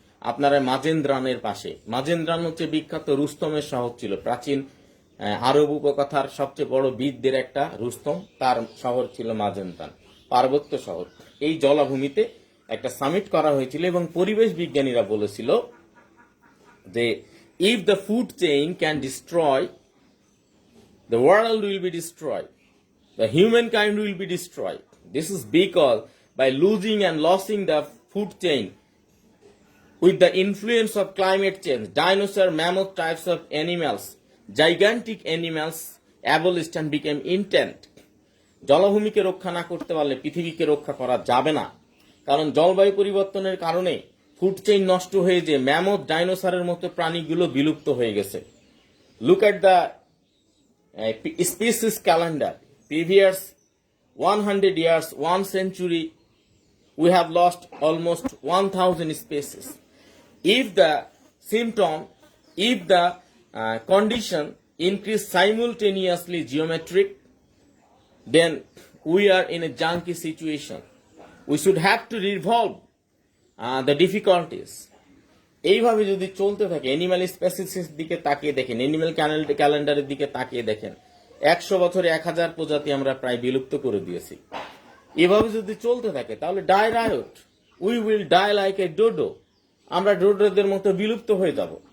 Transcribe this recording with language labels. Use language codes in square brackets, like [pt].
[bn] আপনারা মাজেন্দ্রানের পাশে, মাজেন্দ্রান হচ্ছে বিখ্যাত রুস্তমের শহর ছিল, প্রাচীন আরব উপকথার সবচেয়ে বড় বীরদের একটা রুস্তম, তার শহর ছিল মাজেন্দ্রান, পার্বত্য শহর। এই জলাভূমিতে একটা সামিট করা হয়েছিল এবং পরিবেশ বিজ্ঞানীরা বলেছিল যে [en] If the food chain can destroy, the world will be destroy, the humankind will be destroyed. This is because by losing and losing the food chain with the influence of climate change, dinosaur, mammoth types of animals, gigantic animals abolished and became extinct. [bn] জলাভূমিকে রক্ষা না করতে পারলে পৃথিবীকে রক্ষা করা যাবে না, কারণ জলবায়ু পরিবর্তনের কারণে ফুড চেইন নষ্ট হয়ে যে ম্যামথ ডাইনোসরের মতো প্রাণীগুলো বিলুপ্ত হয়ে গেছে। [en] Look at the species calendar, previous 100 years, 1 century, we have lost almost 1000 species. If the symptom, if the condition increase simultaneously geometric, then we are in a junky situation. We should have to resolve the difficulties. [bn] এইভাবে যদি চলতে থাকে, animal স্পেসিসের দিকে তাকিয়ে দেখেন, animal ক্যালেন্ডারের দিকে তাকিয়ে দেখেন, 100 বছরে 1000 প্রজাতি আমরা প্রায় বিলুপ্ত করে দিয়েছি। এভাবে যদি চলতে থাকে তাহলে [en] die riot, we will die like a dodo, [bn] আমরা ডোডোদের মতো বিলুপ্ত হয়ে যাব।